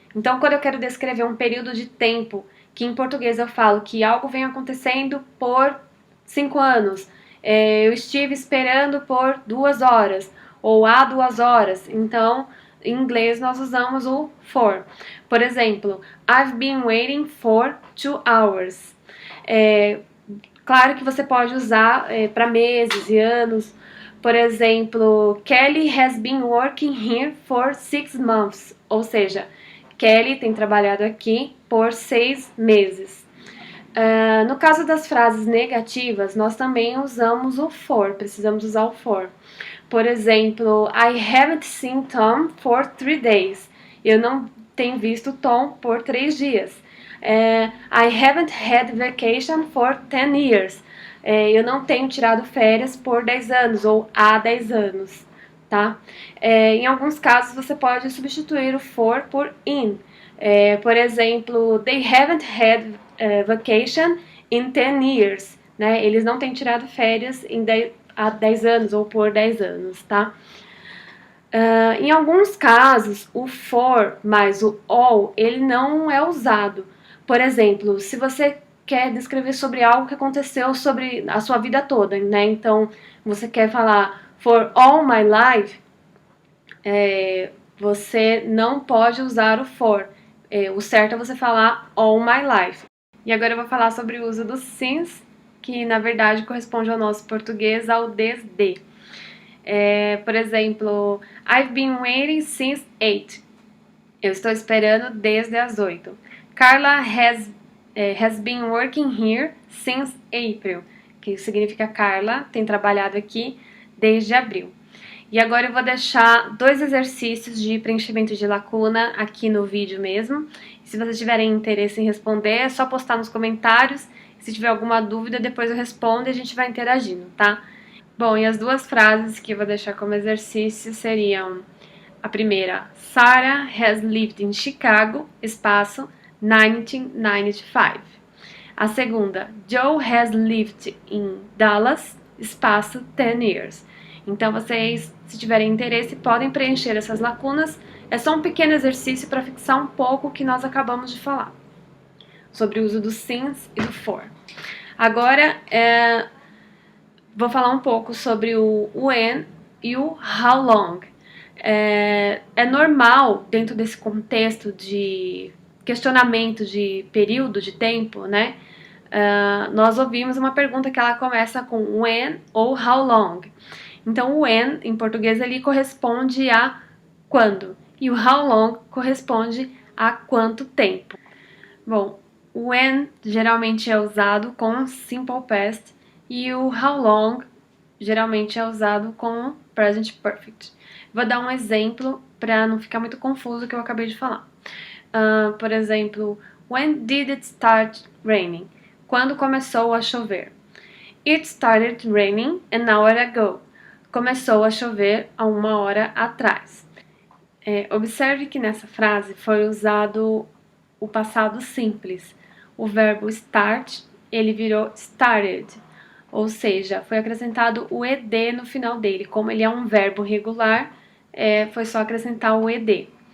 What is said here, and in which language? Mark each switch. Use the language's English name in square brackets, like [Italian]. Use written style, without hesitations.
[Portuguese] Então, quando eu quero descrever um período de tempo, que em português eu falo que algo vem acontecendo por 5 anos, eu estive esperando por 2 horas, ou há 2 horas, então em inglês nós usamos o for. Por exemplo, [English] I've been waiting for 2 hours. [Portuguese] Claro que você pode usar para meses e anos. Por exemplo, [English] Kelly has been working here for 6 months, [Portuguese] ou seja, Kelly tem trabalhado aqui por 6 meses. No caso das frases negativas, nós também usamos o for, precisamos usar o for. Por exemplo, [English] I haven't seen Tom for 3 days. [Portuguese] Eu não tenho visto Tom por 3 dias. [English] I haven't had vacation for 10 years. [Portuguese] Eu não tenho tirado férias por 10 anos ou há 10 anos. Tá? Em alguns casos você pode substituir o for por in. Por exemplo, [English] they haven't had vacation in 10 years. [Portuguese] Né? Eles não têm tirado férias há 10 anos ou por 10 anos. Tá? Em alguns casos, o for mais o all, ele não é usado. Por exemplo, se você quer descrever sobre algo que aconteceu sobre a sua vida toda, né? Então, você quer falar [English] for all my life, [Portuguese] você não pode usar o for. O certo é você falar [English] all my life. [Portuguese] E agora eu vou falar sobre o uso do since, que na verdade corresponde ao nosso português ao desde. Por exemplo, [English] I've been waiting since 8. [Portuguese] Eu estou esperando desde as 8. [English] Carla has been working here since April, [Portuguese] que significa Carla tem trabalhado aqui desde abril. E agora eu vou deixar 2 exercícios de preenchimento de lacuna aqui no vídeo mesmo. Se vocês tiverem interesse em responder, é só postar nos comentários. Se tiver alguma dúvida, depois eu respondo e a gente vai interagindo, tá? Bom, e as 2 frases que eu vou deixar como exercício seriam: a primeira, [English] Sarah has lived in Chicago, [Portuguese] espaço, 1995. A segunda, [English] Joe has lived in Dallas, espaço, 10 years. [Portuguese] Então vocês, se tiverem interesse, podem preencher essas lacunas. É só um pequeno exercício para fixar um pouco o que nós acabamos de falar sobre o uso do since e do for. Agora, vou falar um pouco sobre o when e o how long. É normal, dentro desse contexto de questionamento de período, de tempo, né? Nós ouvimos uma pergunta que ela começa com when ou how long. Então, o when, em português, ele corresponde a quando. E o how long corresponde a quanto tempo. Bom, o when geralmente é usado com simple past e o how long geralmente é usado com present perfect. Vou dar um exemplo para não ficar muito confuso o que eu acabei de falar. Por exemplo, [English] when did it start raining? [Portuguese] Quando começou a chover? [English] It started raining an hour ago. [Portuguese] Começou a chover há 1 hora atrás. Observe que nessa frase foi usado o passado simples. O verbo start, ele virou started. ou seja, foi acrescentado o ed no final dele. Como ele é um verbo regular, foi só acrescentar o ed.